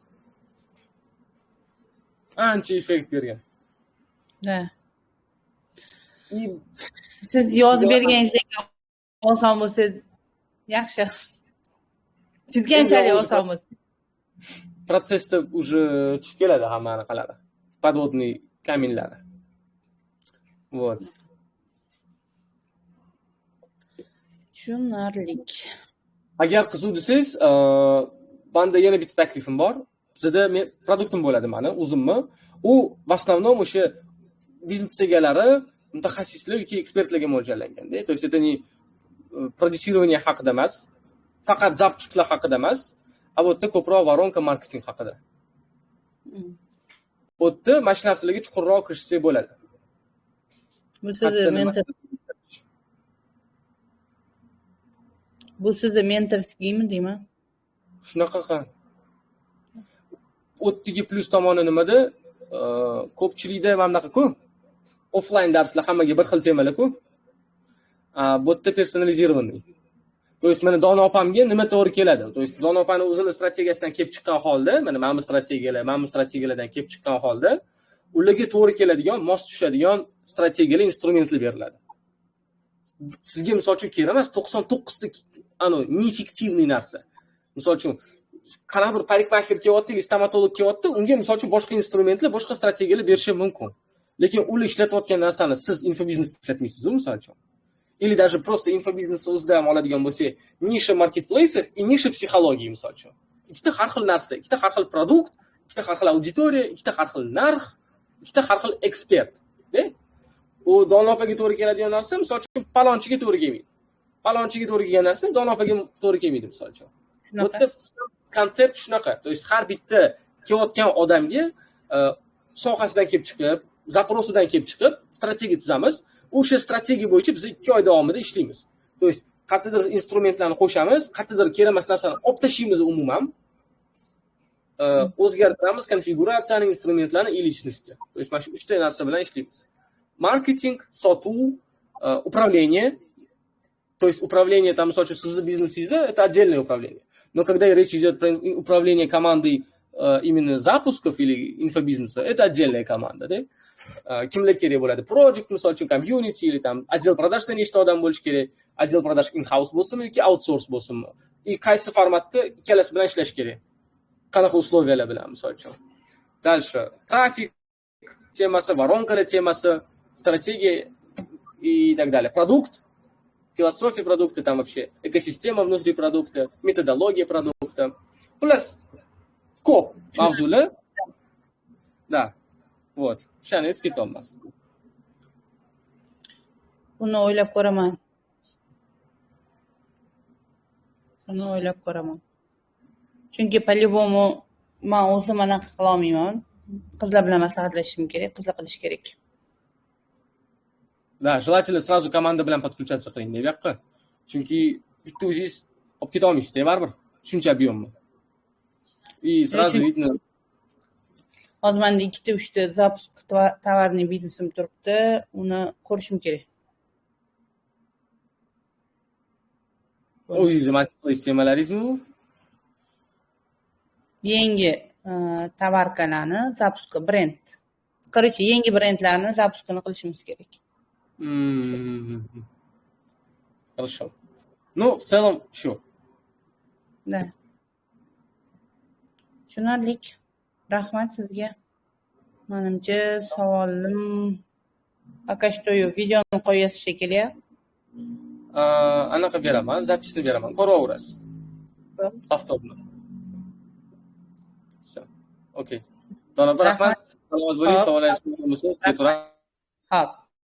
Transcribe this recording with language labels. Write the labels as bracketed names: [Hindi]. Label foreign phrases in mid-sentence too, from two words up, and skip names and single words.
[Uzbek] Ancha effekt bergan. Da. Siz yozib berganingizdek oson bo'lsa yaxshi. Chizganchalik oson bo'lsa. Protsessda уже chiqib keladi hamma anaqalari. [Russian] Подводный каменlari. Вот. [Uzbek] Tushunarlik. Agar qiziq desangiz, Banda yana bitta taklifim bor. Bizda men produktim bo'ladi mani, o'zimmi. U в основном o'sha biznes egalari, mutaxassislar yoki ekspertlarga mo'ljallanganda. [Russian] То есть это не prodyusirovание [Uzbek] haqida emas, faqat запускlar haqida emas, a bu yerda ko'proq воронка marketing haqida. Bu yerda mana shu narsalarga chuqurroq kirishsak bo'ladi. Bu sizni mentorskiymi deyman? Shunaqa. O'tdagi plyus tomoni nimada? Ko'pchilikda mana bunaqa-ku. Offline darslar hammaga bir xil temalar-ku. Bu yerda personalizirованный. [Russian] То есть [Uzbek] mana Dona opamga nima to'g'ri keladi? [Russian] То есть [Uzbek] Dona opani o'zining strategiyasidan kelib chiqqan holda, mana mana strategiyalardan kelib chiqqan holda, ularga to'g'ri keladigan, mos tushadigan strategiyalar, instrumentlar beriladi. Sizga misol uchun kerak emas 99 ta neeffektivniy narsa. Misol uchun qanaqa bir parikmaxer kelyapti, yoki stomatolog kelyapti, unga misol uchun boshqa instrumentlar, boshqa strategiyalar berishi mumkin. Lekin ular ishlatayotgan narsani siz infobiznesda ishlatmaysiz, misol uchun. [Russian] Или даже просто [Uzbek] infobiznes o'zida ham oladigan bo'lsak, nisha marketplace'ов и nisha psixologiya misol uchun. Ikkita har xil narsa, ikkita har xil produkt, ikkita har xil auditoriya, ikkita har xil narx, ikkita har xil ekspert. U Dona opaga to'g'ri keladigan narsa, misol uchun palonchiga to'g'ri kelmaydi. Palonchiga to'g'ri kelgan narsa Dona opaga to'g'ri kelmaydi, misol uchun. Bu yerda konsept shunaqa. [Russian] То есть [Uzbek] har bitta kelayotgan odamga sohasidan kelib chiqib, zaprosidan kelib chiqib, strategiya tuzamiz. O'sha strategiya bo'yicha biz 2 oy davomida ishlaymiz. [Russian] То есть [Uzbek] qayerdadir instrumentlarni qo'shamiz, qayerdadir kerak emas narsani olib tashlaymiz umuman. O'zgartiramiz konfiguratsiyani, instrumentlarni [Russian] и личности. То есть [Uzbek] mana shu 3 ta narsa bilan ishlaymiz. Marketing, sotuv, [Russian] управление. То есть управление там, [Uzbek] misol uchun sizni biznesingizda [Russian] это отдельное управление. Но когда речь идет про управление командой именно запусков или инфобизнеса, это отдельная команда, да? [Uzbek] Kimlar kerak bo'ladi? Project, misol uchun community [Russian] или там отдел продажda [Uzbek] nechta odam bo'lishi kerak? [Russian] Отдел продаж [Uzbek] in-house bo'lsinmi yoki outsource bo'lsinmi? И qaysi formatda ikkalasi bilan ishlash kerak? Qanaqa условияlar bilan, misol uchun. Дальше trafik temasi, воронкаlar temasi, [Russian] стратегия и так далее. Продукт, философия продукта, там вообще экосистема внутри продукта, методология продукта. [Uzbek] Плюс ko'p mavzular. [Russian] Да. Вот. [Uzbek] Shani aytib ketolmas. Buni o'ylab ko'raman. Chunki по-любому men o'zim anaqa qila olmayman. Qizlar bilan maslahatlashishim kerak, qizlar qilish kerak. [Russian] Да, желательно сразу команда bilan подключаться [Uzbek] qiling, bu yoqqa. Chunki bitta o'zingiz olib keta olmaysiz, baribir. [Russian] Shuncha объемni. И сразу видно. [Uzbek] Hozir menda 2-3 ta zapusk tovarniy biznesim turibdi, uni ko'rishim kerak. O'zingizni marketplace temalaringizmi? Yangi tovarkalarni zapusk brend. Короче, yangi brendlarni zapuskini qilishimiz kerak. [Russian] Хорошо. Ну, в целом, всё. Да. [Uzbek] Tushunarlik. Rahmat sizga. Menimcha savolim [Russian] пока что [Uzbek] yo'q. Videoni qo'yasiz shekilli. Anaqa beraman, zapisni beraman. Ko'raverasiz. Avtobni. Всё. Okey. Dona rahmat. Salomat bo'ling, savollaringiz bo'lsa, ketaveramiz. Xo'p.